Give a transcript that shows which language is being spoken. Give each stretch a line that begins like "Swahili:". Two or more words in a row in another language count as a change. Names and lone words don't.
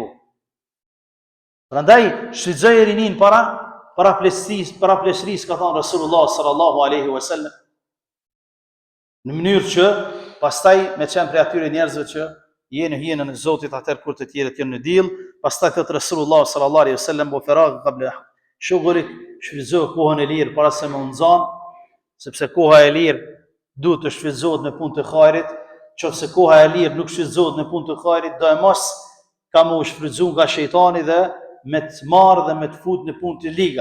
Albanian: Prandaj shfrytëzoj rinin para pleqërisë, ka thënë Rasulullah
Arabic: صلى الله عليه وسلم,
Albanian: në mënyrë që pastaj me qenë prej atyre njerëzve që jenë hijenën e Zotit atëherë kur të tjerët janë në diell, pastaj thot Rasulullah
Arabic: صلى الله عليه وسلم وفراغك قبل شغلك,
Albanian: shfrytëzoj kohën e lirë para se me u nxan, sepse koha e lirë duhet të shfrytëzohet në punë të hajrit. Qofse koha e lirë nuk shfrytëzohet në punë të hajrit, do e mos ka më shfrytëzuar nga shejtani dhe me të marrë dhe me të fut në punë të liga.